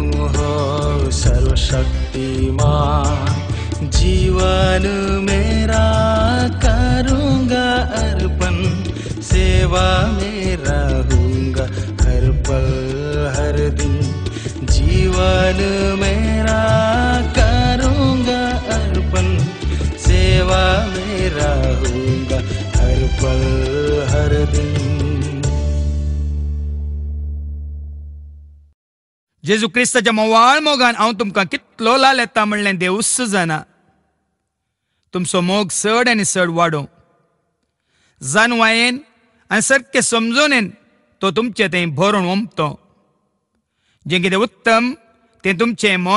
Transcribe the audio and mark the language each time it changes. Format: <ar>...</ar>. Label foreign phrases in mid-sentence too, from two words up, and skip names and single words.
<hi>हो सर्वशक्तिमान जीवन मेरा करूँगा अर्पण सेवा में रहूँगा हर पल हर दिन जीवन मेरा करूँगा अर्पण सेवा में रहूँगा हर पल हर दिन</hi> <kok>जेजू क्रिस्ताच्या मोवाळ मोगान हांव तुमकां कितलो लाल येता म्हणलें देवूच जाणा तुमचो मोग चड आनी चड वाडो जानवायेन आनी सारकें समजोनेन तो तुमचें थंय भरून ओंपतो जें कितें उत्तम तें तुमचें मन</kok>